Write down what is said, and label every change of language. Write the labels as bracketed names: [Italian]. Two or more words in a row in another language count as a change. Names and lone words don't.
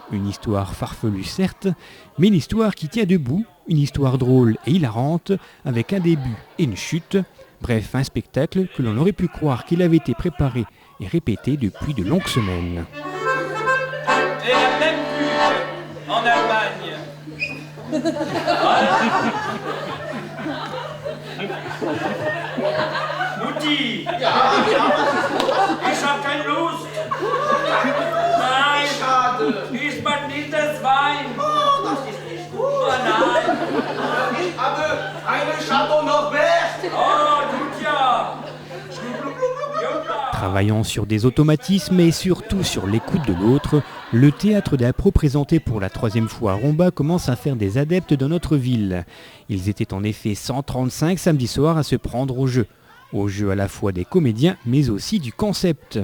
[French] Une histoire farfelue certes, mais une histoire qui tient debout, une histoire drôle et hilarante, avec un début et une chute. Bref, un spectacle que l'on aurait pu croire qu'il avait été préparé et répété depuis de longues semaines. Et la même pub en Allemagne. [German] Mutti! Ich hab kein Lust! Nein! Ich mag nicht das Wein! Oh, das ist nicht gut. Oh nein! Ich habe einen Chateau Norbert. Oh, gut ja! [French] Travaillant sur des automatismes et surtout sur l'écoute de l'autre, le théâtre d'impro présenté pour la 3e fois à Romba commence à faire des adeptes dans notre ville. Ils étaient en effet 135 samedi soir à se prendre au jeu à la fois des comédiens mais aussi du concept.